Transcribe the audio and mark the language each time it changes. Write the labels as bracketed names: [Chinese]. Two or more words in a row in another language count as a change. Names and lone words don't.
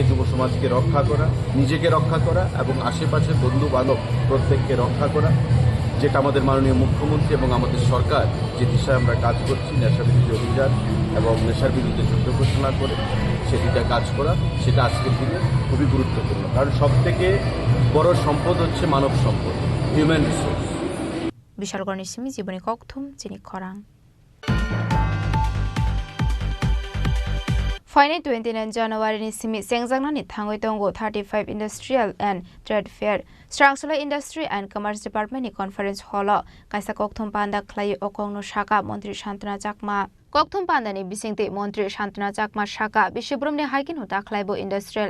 [Bangla] যুব সমাজকে রক্ষা করা নিজেকে রক্ষা করা এবং আশেপাশে বন্ধু বান্ধব প্রত্যেককে রক্ষা করা যেটা আমাদের মাননীয় মুখ্যমন্ত্রী এবং আমাদের সরকার যে দিশায় আমরা কাজ করছি নেশা বিরোধী অভিযান এবং নেশার বিরুদ্ধে যুদ্ধ ঘোষণা করে সেদিকে কাজ করা সেটা আজকের দিনে খুবই গুরুত্বপূর্ণ কারণ সবথেকে বড় সম্পদ হচ্ছে মানব সম্পদ [English] human resource [Kok Borok] বিশালগড় নিসিমি জীবনী ককথুম চিনি খরাং Final 29 January ni simi sengjangna ni thangoi tongo 35 Industrial and Trade Fair Srangshalo Industry and Commerce Department ni [English] Conference Hall [Kok Borok] kaisa kokthum panda khlai okongno shaka Mantri Shantana Chakma kokthum panda ni bisingte Mantri Shantana Chakma shaka Bishoprom ni haikin huta khlaibo Industrial